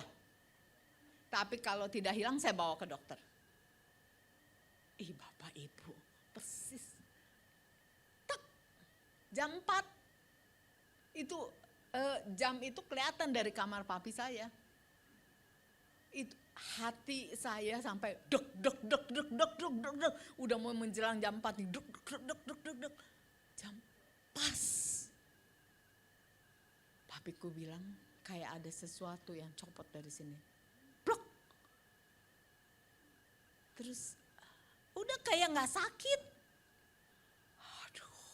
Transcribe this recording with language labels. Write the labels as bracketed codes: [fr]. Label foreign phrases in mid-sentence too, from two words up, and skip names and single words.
[id] Tapi kalau tidak hilang saya bawa ke dokter. Ih Bapak Ibu, persis. Tak, jam 4. Itu jam itu kelihatan dari kamar papi saya. Itu hati saya sampai dek dek dek dek dek dek dek dek. Udah mau menjelang jam 4 nih, dek dek dek dek dek dek. Jam pas. Papiku bilang kayak ada sesuatu yang copot dari sini. Blok. Terus udah kayak nggak sakit. Aduh.